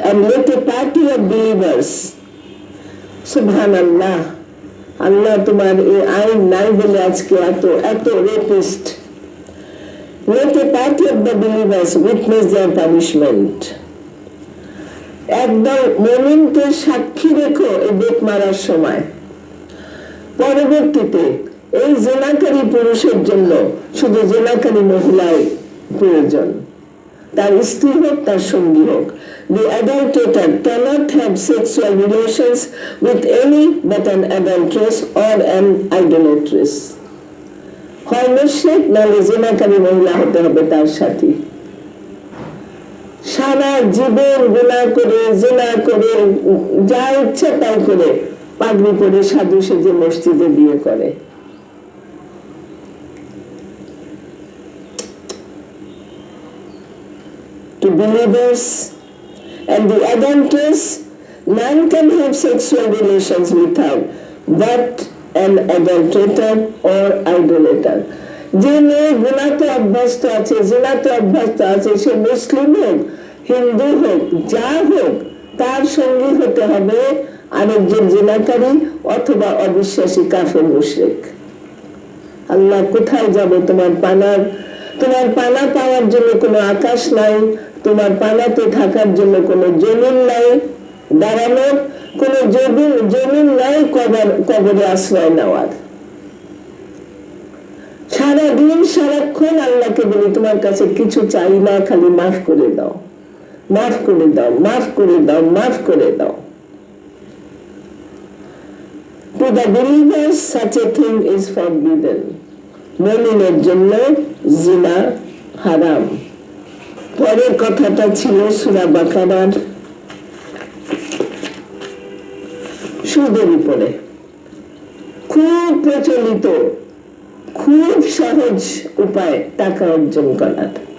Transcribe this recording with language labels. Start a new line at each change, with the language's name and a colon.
English: Let a party of believers,
Bangla: সুবহানাল্লাহ, আল্লাহ তোমার এই আইন নাই বলে আজকে এত rapist.
English: Let a party of the believers witness their punishment.
Bangla: একদল মুমিনকে সাক্ষী রেখো এই বেত মারার সময়। পরবর্তীতে এই জিনাকারী পুরুষের জন্য শুধু জিনাকারী মহিলাই প্রয়োজন, তার স্ত্রী হোক, তার সঙ্গী হোক।
English: The adulterator cannot have sexual relations with any but an adulteress or an idolatress.
Bangla: হয় মুশরিক নাহলে জিনাকারী মহিলা হতে হবে তার সাথী। সারা জীবন গুনাহ করে, জিনা করে, যা ইচ্ছা তাই করে, পাগড়ি পরে সাধু সেজে মসজিদে বিয়ে করে।
English: To believers and the adulteress, none can have sexual relations without but an adulterator or idolater.
Bangla: যে মেয়ে গুনাহতে অভ্যস্ত আছে, জিনাতে অভ্যস্ত আছে, সে মুসলিম হোক, হিন্দু হোক, যা হোক, তার সঙ্গী হতে হবে আরেকজন জিনাকারী অথবা অবিশ্বাসী কাফের মুশরিক। আল্লাহ কোথায় যাবে? তোমার পানা পাওয়ার জন্য কোনো আকাশ নাই, তোমার পানাতে থাকার জন্য কোনো জমিন নাই, দাঁড়ানোর কোনো জমিন নাই, কবরে আশ্রয় নেওয়ার। সারাদিন সারাক্ষণ আল্লাহকে বলি তোমার কাছে কিছু চাই না, খালি মাফ করে দাও, মাফ করে দাও, মাফ করে দাও, মাফ করে দাও।
English: To the believers such a thing is forbidden.
Bangla: মুমিনের জন্য জিনা হারাম, পরের কথাটা ছিল সূরা বাকারার সুদের উপরে। খুব প্রচলিত, খুব সহজ উপায় টাকা অর্জন করার।